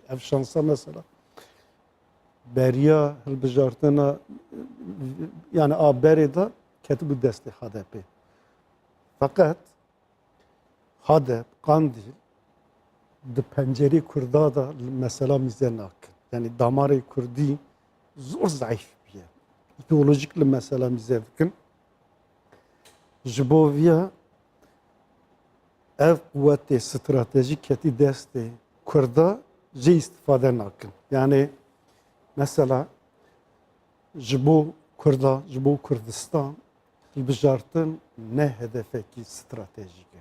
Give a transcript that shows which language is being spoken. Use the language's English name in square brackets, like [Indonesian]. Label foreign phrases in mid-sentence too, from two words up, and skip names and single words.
[Kurdish] Ev şansa mesela beriya hilbijartina yani a berê de ketibû destê HDP. Fakat HDP, Kandil di pencerê Kurda da mesela mize nakin. [Turkish] Yani [Kurdish] damarê Kurdî [Turkish] zor zayıf bir yer. [Kurdish] İdeolojik li mesela mize dikin. Ji bo vîya ev kuvvetê stratejîk ketî destê Kurda jê istifade nakin. Yani mesela ji bo Kurda, ji bo Kurdistan hilbijartin ne hedefekî stratejîk e.